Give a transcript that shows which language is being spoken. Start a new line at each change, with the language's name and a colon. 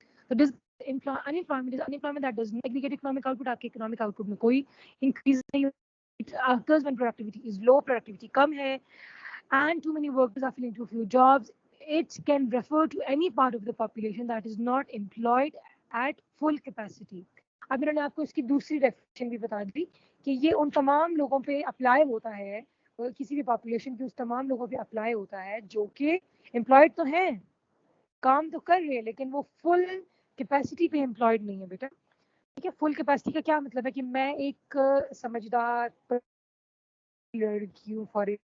English: unemployment is unemployment that does not aggregate economic output.
Urdu: آپ کے economic output میں کوئی increase نہیں ہوتا.
English: It occurs when productivity is low,
Urdu: productivity کم ہے,
English: and too many workers are filling too few jobs. It can refer to any part of the population that is not employed at full capacity.
Urdu: اب میں نے آپ کو اس کی دوسری definition بھی بتا دی کہ یہ ان تمام لوگوں پہ اپلائی ہوتا ہے, کسی بھی پاپولیشن کے اس تمام لوگوں پہ اپلائی ہوتا ہے جو کہ امپلائڈ تو ہیں, کام تو کر رہے ہیں لیکن وہ فل کیپیسٹی پہ امپلائڈ نہیں ہے بیٹا. ٹھیک ہے, فل کیپیسٹی کا کیا مطلب ہے کہ میں ایک سمجھدار لڑکی ہوں, فار